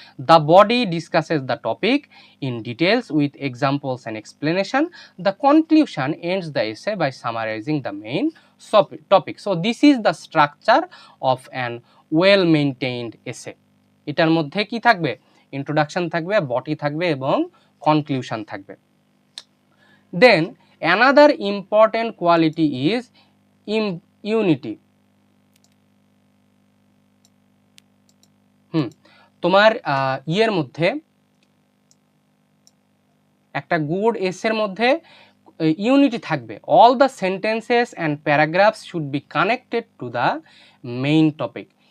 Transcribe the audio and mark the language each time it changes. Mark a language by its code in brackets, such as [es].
[en] The body discusses the topic in details with examples and explanation. The conclusion ends the essay by summarising the main topic. So this is the structure of an well maintained essay. [bn] এটার মধ্যে কি থাকবে? Introduction থাকবে, body থাকবে এবং conclusion থাকবে। [en] Then another important quality is unity. [bn] তোমার ইয়ের মধ্যে, একটা গুড এসের মধ্যে ইউনিটি থাকবে। [en] All the sentences and paragraphs should be connected to the main topic.